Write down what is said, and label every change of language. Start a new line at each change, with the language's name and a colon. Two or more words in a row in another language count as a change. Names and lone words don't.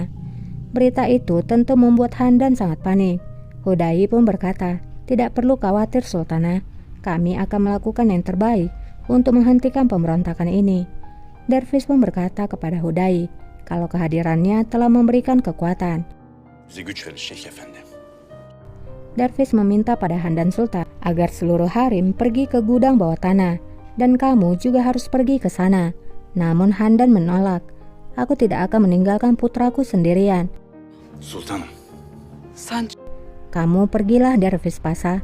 Indonesian: Berita itu tentu membuat Handan sangat panik. Hudayi pun berkata, "Tidak perlu khawatir, Sultanah. Kami akan melakukan yang terbaik untuk menghentikan pemberontakan ini." Dervish pun berkata kepada Hudayi kalau kehadirannya telah memberikan kekuatan.
Turkish: Bize güç verir Şeyh Efendi.
Indonesian: Dervish meminta pada Handan Sultan agar seluruh harim pergi ke gudang bawah tanah dan kamu juga harus pergi ke sana. Namun Handan menolak. "Aku tidak akan meninggalkan putraku sendirian."
Turkish: Sultanım.
Indonesian: "Kamu pergilah, Dervish Pasa.